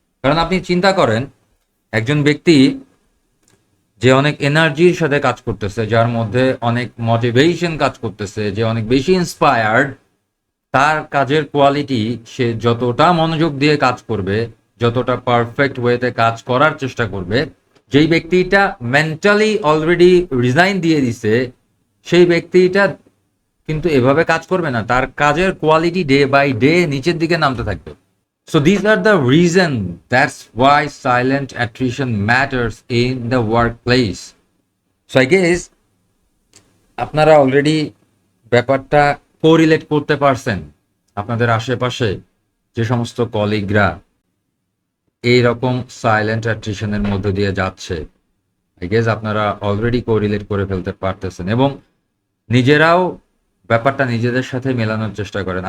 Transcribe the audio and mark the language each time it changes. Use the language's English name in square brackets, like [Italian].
[Bangla] কারণ আপনি চিন্তা করেন, একজন ব্যক্তি যে অনেক এনার্জির সাথে কাজ করতেছে, যার মধ্যে অনেক মোটিভেশন কাজ করতেছে, যে অনেক বেশি ইন্সপায়ার্ড, তার কাজের কোয়ালিটি, সে যতটা মনোযোগ দিয়ে কাজ করবে, যতটা পারফেক্ট ওয়েতে কাজ করার চেষ্টা করবে, যেই ব্যক্তিটা মেন্টালি অলরেডি রিজাইন দিয়ে দিছে, সেই ব্যক্তিটা কিন্তু এভাবে কাজ করবে না, তার কাজের কোয়ালিটি ডে বাই ডে নিচের দিকে নামতে থাকবে। [English] So these are the reason, that's why silent attrition matters in the workplace. So I guess [Bangla] আপনারা অলরেডি ব্যাপারটা কোরিলেট করতে পারছেন। আপনাদের আশেপাশে যে সমস্ত কলিগরা এইরকম সাইলেন্ট অ্যাট্রিশনের মধ্য দিয়ে যাচ্ছে, [English] I guess [Bangla] আপনারা অলরেডি কোরিলেট করে ফেলতে পারতেছেন এবং নিজেরাও ব্যাপারটা নিজেদের সাথে মেলানোর চেষ্টা করেন।